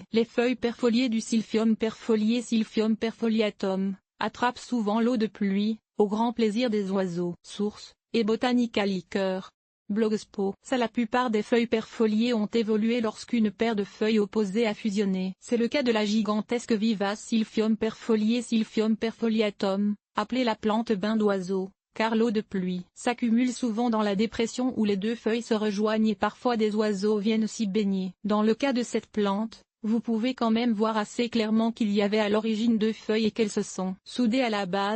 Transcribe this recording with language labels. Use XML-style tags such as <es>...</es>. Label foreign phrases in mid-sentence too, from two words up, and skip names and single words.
<fr>Les feuilles perfoliées du Silphium perfolié Silphium perfoliatum, attrapent souvent l'eau de pluie, au grand plaisir des oiseaux. Source, et Botanica Liqueur. Blogspot. La plupart des feuilles perfoliées ont évolué lorsqu'une paire de feuilles opposées a fusionné. C'est le cas de la gigantesque vivace Silphium perfolié Silphium perfoliatum, appelée la plante bain d'oiseau, car l'eau de pluie s'accumule souvent dans la dépression où les 2 feuilles se rejoignent et parfois des oiseaux viennent s'y baigner. Dans le cas de cette plante, vous pouvez quand même voir assez clairement qu'il y avait à l'origine 2 feuilles et qu'elles se sont soudées à la base.</fr>